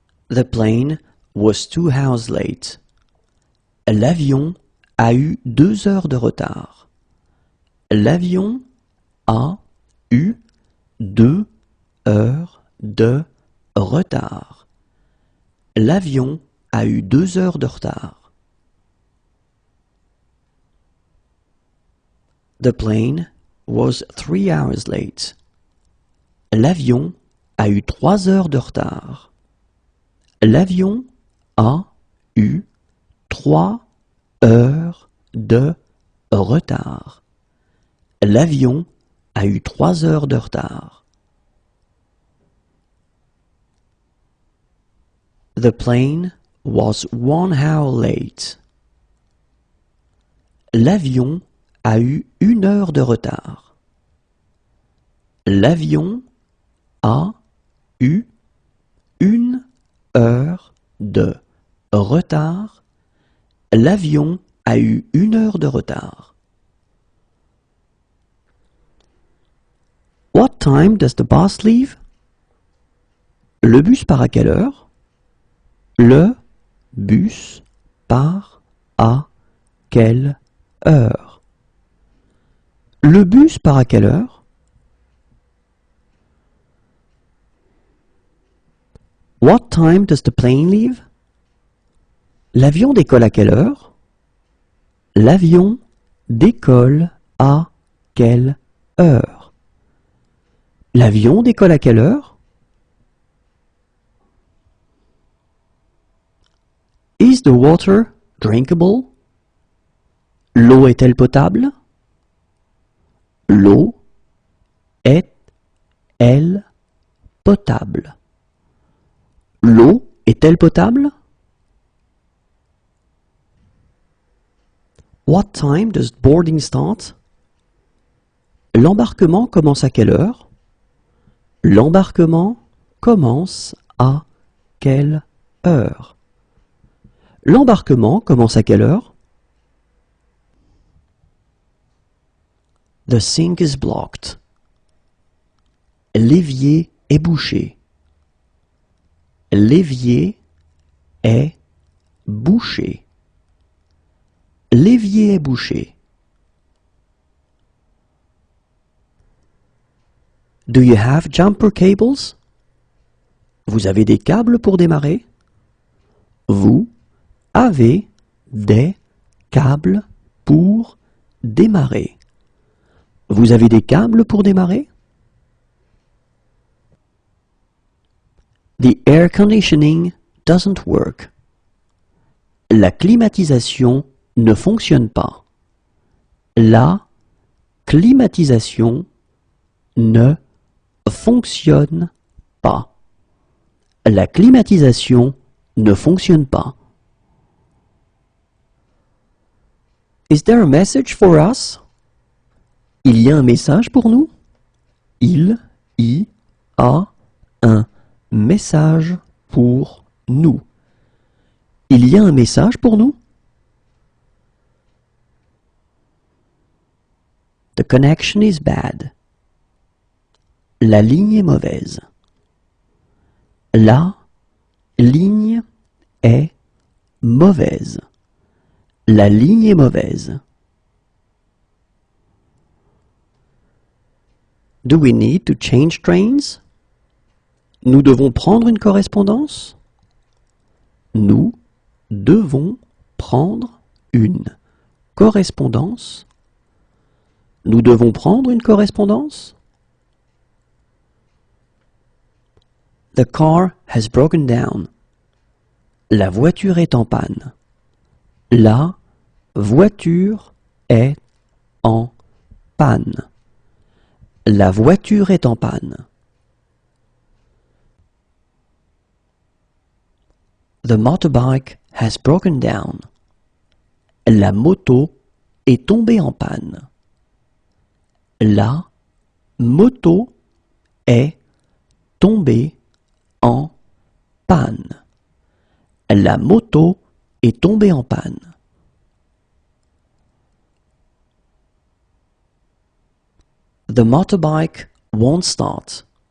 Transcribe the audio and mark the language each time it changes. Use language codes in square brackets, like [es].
[en] The plane was 2 hours late. [fr] L'avion a eu 2 heures de retard. L'avion a eu 2 heures de retard. L'avion a eu 2 heures de retard. [en] The plane was 3 hours late. [fr] L'avion a eu 3 heures de retard. L'avion a eu 3 heures de retard. L'avion a eu 3 heures de retard. [en] The plane was 1 hour late. [fr] L'avion a eu 1 heure de retard. L'avion a eu 1 heure de retard. L'avion a eu 1 heure de retard. [en] What time does the bus leave? [fr] Le bus part à quelle heure? Le bus part à quelle heure? Le bus part à quelle heure? [en] What time does the plane leave? [fr] L'avion décolle à quelle heure? L'avion décolle à quelle heure? L'avion décolle à quelle heure? [en] Is the water drinkable? [fr] L'eau est-elle potable? L'eau est-elle potable? L'eau est-elle potable? [en] What time does boarding start? [fr] L'embarquement commence à quelle heure? L'embarquement commence à quelle heure? L'embarquement commence à quelle heure? [en] The sink is blocked. [fr] L'évier est bouché. L'évier est bouché. L'évier est bouché. [en] Do you have jumper cables? [fr] Vous avez des câbles pour démarrer? Vous avez des câbles pour démarrer. Vous avez des câbles pour démarrer? [en] The air conditioning doesn't work. [fr] La climatisation ne fonctionne pas. La climatisation ne fonctionne pas. La climatisation ne fonctionne pas. [en] Is there a message for us? [fr] Il y a un message pour nous? Il y a un message pour nous. Il y a un message pour nous? [en] The connection is bad. [fr] La ligne est mauvaise. La ligne est mauvaise. La ligne est mauvaise. [en] Do we need to change trains? [fr] Nous devons prendre une correspondance? Nous devons prendre une correspondance? Nous devons prendre une correspondance? [en] The car has broken down. [fr] La voiture est en panne. La voiture est en panne. La voiture est en panne. [en] The motorbike has broken down. [fr] La moto est tombée en panne. La moto est tombée en panne. La moto est tombée en panne. [en] The motorbike won't start.